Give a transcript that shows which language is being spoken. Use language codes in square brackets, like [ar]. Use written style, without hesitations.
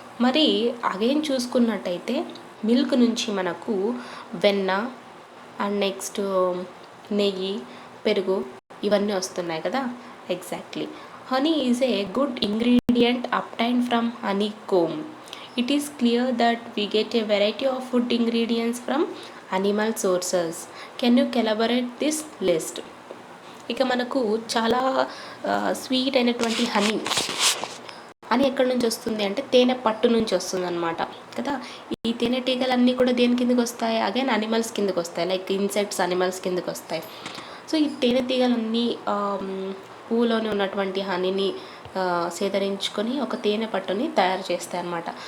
[te] మరి అగైన్ చూసుకున్నట్టయితే మిల్క్ నుంచి మనకు వెన్న అండ్ నెక్స్ట్ నెయ్యి, పెరుగు ఇవన్నీ వస్తున్నాయి కదా, exactly. [en] Honey is a good ingredient obtained from honeycomb. It is clear that we get a variety of food ingredients from animal sources. Can you elaborate this list? [te] ఇక మనకు చాలా స్వీట్ అయినటువంటి honey ఎక్కడి నుంచి వస్తుంది అంటే తేనె పట్టు నుంచి వస్తుంది అనమాట కదా. ఈ తేనెటీగలన్నీ కూడా దేని కిందకి వస్తాయి? అగైన్ అనిమల్స్ కిందకి వస్తాయి, లైక్ ఇన్సెక్ట్స్, అనిమల్స్ కిందకి వస్తాయి. సో ఈ తేనెటీగలన్నీ పువ్వులోనే ఉన్నటువంటి హనీని సేకరించుకొని ఒక తేనె పట్టుని తయారు చేస్తాయి అన్నమాట.